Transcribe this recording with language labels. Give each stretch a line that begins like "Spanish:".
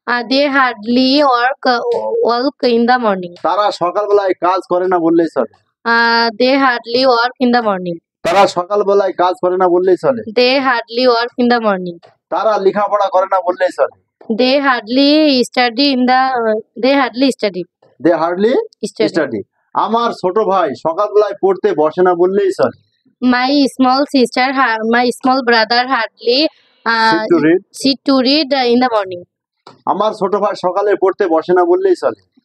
English: They hardly walk in the morning.
Bangla: তারা সকালবেলায় কাজ করে না বললেই চলে।
English: They hardly work in the morning.
Bangla: তারা সকালবেলায় কাজ করে না বললেই চলে।
English: They hardly work in the morning.
Bangla: তারা লেখাপড়া করে না বললেই চলে।
English: They hardly study in the. They hardly study. They hardly study.
Bangla: আমার ছোট ভাই সকালবেলায় পড়তে বসে না বললেই চলে।
English: My small brother hardly Sit to read। sit to read in the morning.
Bangla: আমার ছোট ভাই সকালে পড়তে বসে না বললেই চলে।